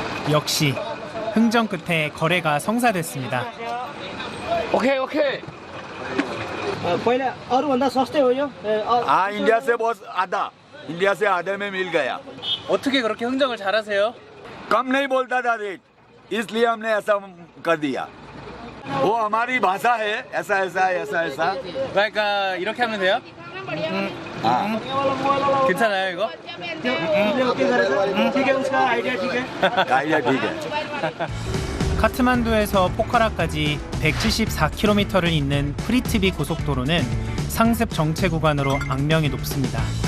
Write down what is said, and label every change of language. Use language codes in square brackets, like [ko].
[ko] 역시 흥정 끝에 거래가 성사됐습니다. 오케이. [ne] पहले अरूभन्दा सस्तै हो यो [hi] हाँ इंडिया से बहुत आधे में मिल गया। [ko] 어떻게 그렇게 흥정을 잘하세요? [hi] कम नहीं बोलता था रेट, इसलिए हमने ऐसा कर दिया। वो हमारी भाषा है, ऐसा। [ko] 그러니까 이렇게 하면 돼요? [hi] हाँ [ko] 괜찮아요 이거? [ne] ठिकै [hi] उसका [ne] आइडिया ठिकै [hi] आइडिया ठीक है। [ko] 카트만두에서 포카라까지 174km를 잇는 프리티비 고속도로는 상습 정체 구간으로 악명이 높습니다.